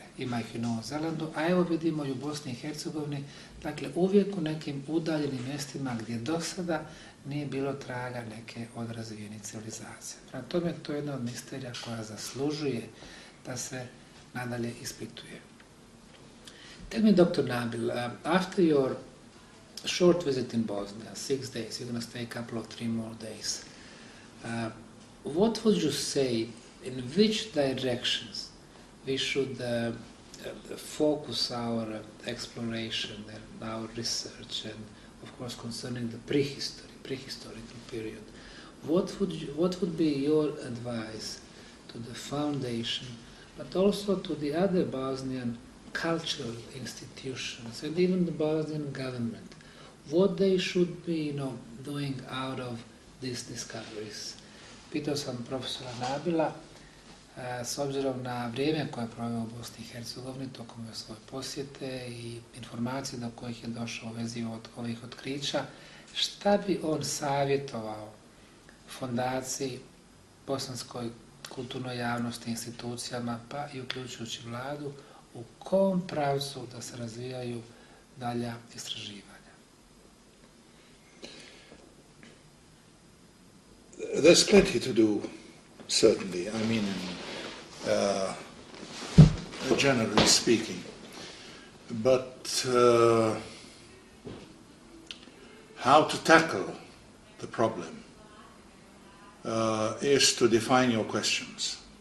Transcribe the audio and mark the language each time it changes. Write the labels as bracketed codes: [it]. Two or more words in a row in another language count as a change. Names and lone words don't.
[bs] Ima ih i u Novom Zelandu, a evo vidimo i u Bosni i Hercegovini, dakle uvijek u nekim udaljenim mjestima gdje do sada nije bilo traga neke od razvijenih civilizacija. Prema tome, to je jedna od misterija koja zaslužuje da se nadalje ispituje. [en] Tell me, Dr. Nabil, after your short visit in Bosnia, 6 days, you're going to stay a couple of 3 more days, what would you say, in which directions we should focus our exploration and our research, and of course concerning the prehistorical period? What would be your advice to the foundation, but also to the other Bosnian cultural institutions and even the Bosnian government? What they should be, doing out of these discoveries? [bs] Pitao sam profesora Nabila, s obzirom na vrijeme koje je proveo u Bosni i Hercegovini tokom svoje posjete i informacije do kojih je došao u vezi od ovih otkrića, šta bi on savjetovao fondaciji, bosanskoj kulturnoj javnosti, institucijama, pa i uključujući vladu, u kom pravcu da se razvijaju dalja istraživanja? [en] There's plenty to do, certainly. I mean, generally speaking. But how to tackle the problem is to define your questions.